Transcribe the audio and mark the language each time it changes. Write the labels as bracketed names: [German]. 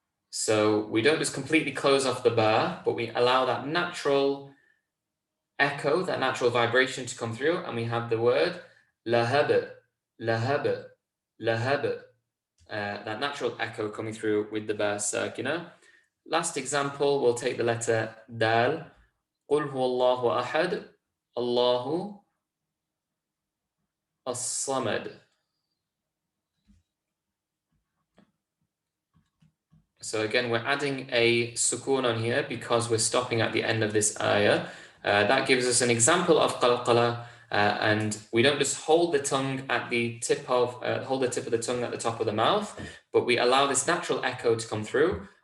[English] So we don't just completely close off the ba, but we allow that natural echo, that natural vibration to come through, and we have the word lahab, lahab, lahab. That natural echo coming through with the ba sakina. Last example, we'll take the letter dal. [Arabic] قُلْ هُوَ اللَّهُ أَحَدٌ Allahu as-samad. [English] So again, we're adding a sukoon on here because we're stopping at the end of this ayah. That gives us an example of qalqalah, and we don't just hold the tongue at the tip of the tongue at the top of the mouth, but we allow this natural echo to come through.